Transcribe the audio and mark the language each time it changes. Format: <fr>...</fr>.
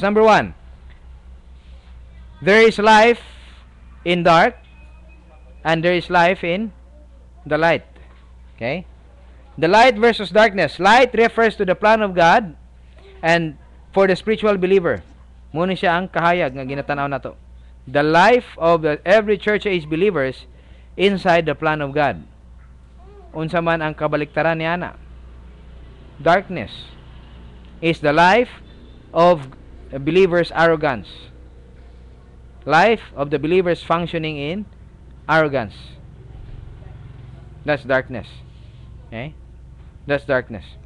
<en>Number one, there is life in dark, and there is life in the light. Okay? The light versus darkness. Light refers to the plan of God and for the spiritual believer.</en> <ceb>Muna siya ang kahayag nga ginatanaw nato.</ceb> <en>The life of every church age believers inside the plan of God.</en> <ceb>Unsa man ang kabaliktaran niya na.</ceb> <en>Darkness is the life of a believer's arrogance. Life of the believers functioning in arrogance. That's darkness. Okay? That's darkness.</en>